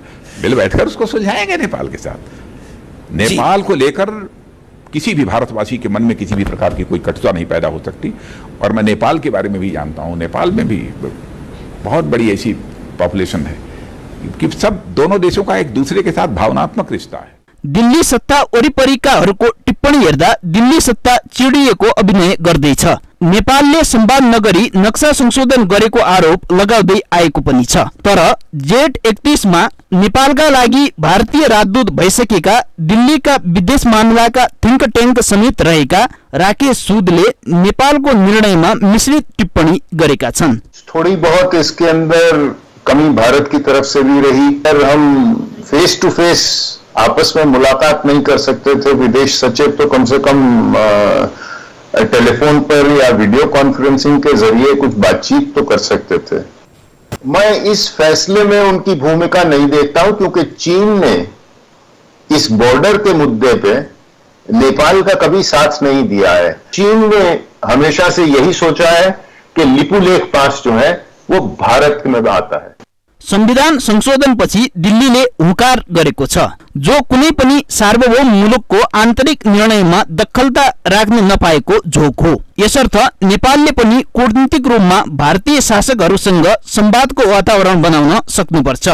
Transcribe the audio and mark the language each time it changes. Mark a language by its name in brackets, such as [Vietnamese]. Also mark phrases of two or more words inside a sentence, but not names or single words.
[Hindi] मिल बैठकर उसको सुलझाएंगे नेपाल के साथ। नेपाल को लेकर किसी भी भारतवासी के मन में किसी भी प्रकार की कोई कटुता नहीं पैदा हो सकती। और मैं नेपाल के बारे में भी जानता हूं, नेपाल में भी बहुत बड़ी ऐसी पॉपुलेशन है कि सब दोनों देशों का एक दूसरे के साथ भावनात्मक रिश्ता है। [Nepali] दिल्ली सत्ता वरिपरिकाहरूको टिप्पणी हेर्दा दिल्ली सत्ता चिडिएको अभिनय गर्दैछ। नेपालले संवाद नगरी नक्सा संशोधन गरेको आरोप लगाउँदै आएको पनि छ। तर जेठ 31 मा नेपालका लागि भारतीय राजदूत भइसकेका दिल्लीका विदेश मामलाका [English] think tank [Nepali] समेत रहेका राकेश सूदले नेपालको निर्णयमा मिश्रित टिप्पणी गरेका छन्। [Hindi] थोड़ी बहुत इसके अंदर कमी भारत की तरफ से भी रही, पर हम [English] face to face [Hindi] आपस में मुलाकात नहीं कर सकते थे। विदेश सचिव तो कम से कम टेलीफोन पर या [English] video conferencing [Hindi] के जरिए कुछ बातचीत तो कर सकते थे। मैं इस फैसले में उनकी भूमिका नहीं देखता हूं, क्योंकि चीन ने इस बॉर्डर के मुद्दे पे नेपाल का कभी साथ नहीं दिया है। चीन ने हमेशा से यही सोचा है कि लिपुलेख पास जो है वो भारत में आता है। [Nepali] संविधान संशोधनपछि दिल्लीले हुँकार गरेको छ, जो कुनै पनि सार्वभौम मुलुकको आन्तरिक निर्णयमा दखलता राख्न नपाएको झोक हो। यसर्थ नेपालले पनि कूटनीतिक रूपमा भारतीय शासकहरूसँग संवादको वातावरण बनाउन सक्नुपर्छ।